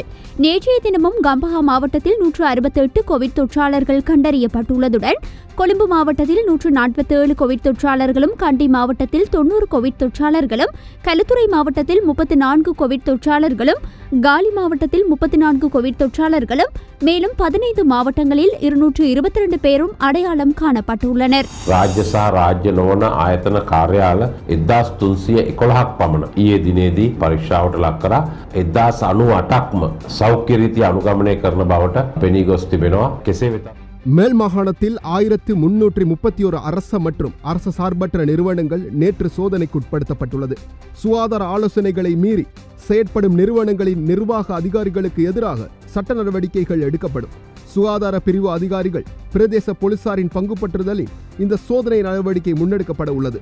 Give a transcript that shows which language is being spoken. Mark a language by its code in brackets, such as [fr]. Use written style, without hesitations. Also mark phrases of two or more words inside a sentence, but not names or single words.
[ta] நேற்றைய தினமும் கம்பஹா மாவட்டத்தில் 168 கோவிட் தொற்றாளர்கள் கண்டறியப்பட்டுள்ளதுடன் கொழும்பு மாவட்டத்தில் 147 கோவிட் தொற்றாளர்களும், கண்டி மாவட்டத்தில் 90 கோவிட் தொற்றாளர்களும், களுத்துறை மாவட்டத்தில் 34 கோவிட் தொற்றாளர்களும், காலி மாவட்டத்தில் 34 கோவிட் தொற்றாளர்களும், மேலும் 15 மாவட்டங்களில் 222 பேரும் அடையாளம் காணப்பட்டுள்ளனர். [si] රාජ්‍ය සහ රාජ්‍ය නොවන ආයතන කාර්යාල 1311ක් පමණ ඊයේ දිනේදී පරීක්ෂාවට ලක් කරා 1098ක්ම සෞඛ්‍ය රීති අනුගමනය කරන බවට පෙනී ගොස් තිබෙනවා. කෙසේ වෙතත් [ta] மேல் மாகாணத்தில் 1331 அரச மற்றும் அரசு சார்பற்ற நிறுவனங்கள் நேற்று சோதனைக்குட்படுத்தப்பட்டுள்ளது. சுகாதார ஆலோசனைகளை மீறி செயற்படும் நிறுவனங்களின் நிர்வாக அதிகாரிகளுக்கு எதிராக சட்ட நடவடிக்கைகள் எடுக்கப்படும். சுகாதார பிரிவு அதிகாரிகள் பிரதேச போலீசாரின் பங்கு பற்றுதலில் இந்த சோதனை நடவடிக்கை முன்னெடுக்கப்பட உள்ளது.